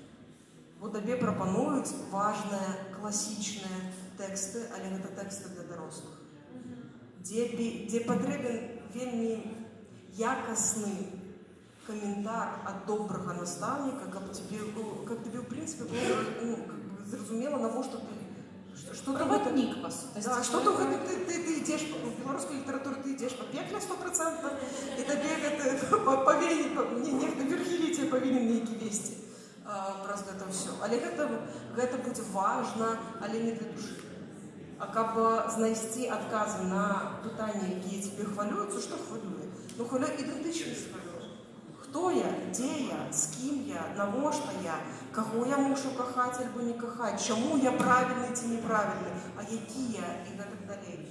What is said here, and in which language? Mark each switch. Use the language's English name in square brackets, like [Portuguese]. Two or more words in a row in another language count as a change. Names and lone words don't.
[Belarusian] Бо табе прапануюць важныя класічныя тэксты, але гэта тэксты для дарослых, дзе патрэбен вельмі якасны каментар ад добрага настаўніка, каб [Russian] тебе в прынцыпе [Belarusian] было зразумела, навошта ты [Russian] проводник, по сути. Да, что ты идешь в белорусской литературе, ты идешь по пекле 100%, и тебе нехто Вергілій тебе повинен [Belarusian] нейкі весці праз гэта ўсё. Але гэта будзе важна, але не для душы. А каб знайсці адказы на пытанні, якія тебе хвалююцца, што хвалюе? Ну, хвалюе ідэнтычнасць хвалюе. Хто я, дзе я, з кім я, навошта я, каго я мушу кахаць альбо не кахаць, чаму я правільны ці неправільны, а які я і гэтак далей.